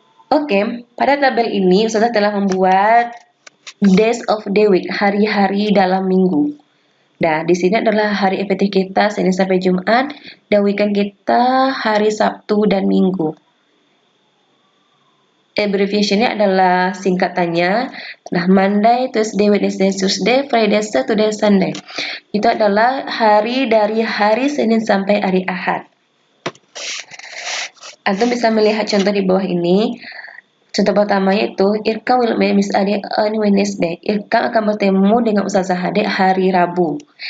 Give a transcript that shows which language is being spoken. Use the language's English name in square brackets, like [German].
[Indonesian] Oke, pada tabel ini Ustazah telah membuat [English] days of the week, [Indonesian] hari-hari dalam minggu. Nah, di sini adalah hari efektif kita Senin sampai Jumat, dan weekend kita hari Sabtu dan Minggu. Abbreviationnya adalah singkatannya. [English] Nah, Monday, Tuesday, Wednesday, Thursday, Friday, Saturday, Sunday. [Indonesian] Itu adalah hari dari hari Senin sampai hari Ahad. Antum bisa melihat contoh di bawah ini. Contoh pertama yaitu [English] Irka will meet Miss Ade on Wednesday. [Indonesian] Irka akan bertemu dengan Ustazah Ade hari Rabu.